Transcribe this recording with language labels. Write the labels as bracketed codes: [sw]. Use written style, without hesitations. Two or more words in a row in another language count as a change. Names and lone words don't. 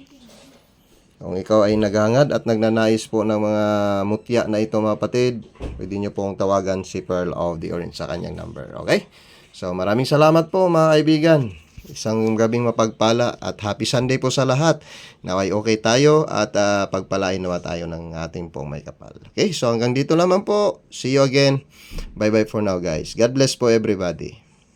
[tl] Kung ikaw ay naghangad at nagnanais po ng mga mutya na ito, mga kapatid, pwede nyo pong tawagan si Pearl of the Orient sa kanyang number. [en] Okay? [tl] So, maraming salamat po, mga kaibigan. Isang gabing mapagpala at [en] happy Sunday [tl] po sa lahat. Naway okay tayo at pagpalain nawa tayo ng ating pong may kapal. Okay, so hanggang dito lamang po. [en] See you again. Bye bye for now, guys. God bless po everybody.